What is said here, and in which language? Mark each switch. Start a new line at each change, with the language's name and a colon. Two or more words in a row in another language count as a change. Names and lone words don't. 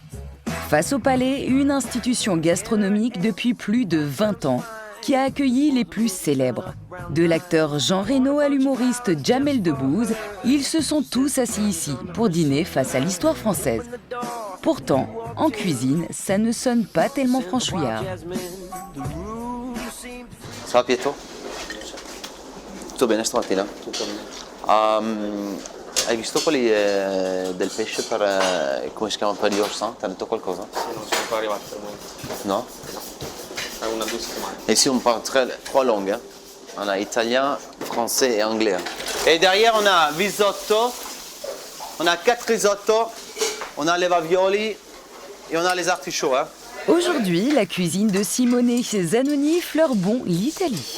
French: Face au palais, une institution gastronomique depuis plus de 20 ans qui a accueilli les plus célèbres. De l'acteur Jean Reno à l'humoriste Jamel Debbouze, ils se sont tous assis ici pour dîner face à l'histoire française. Pourtant, en cuisine, ça ne sonne pas tellement franchouillard. Ça va
Italian: Pietro? Tutto bene stamattina? Tutto bene. Hai visto quelli del pesce per, come si chiama, per gli orsan? Ti hanno detto qualcosa? Sì, non sono ancora arrivati per noi. No? È una 2 settimane.
French: Et ici on parle 3 langues. Hein. On a italien, français et anglais. Et derrière on a risotto, on a 4 risottos, on a les ravioli et on a les artichauts. Hein. Aujourd'hui, la cuisine de Simone Zanoni fleure bon l'Italie.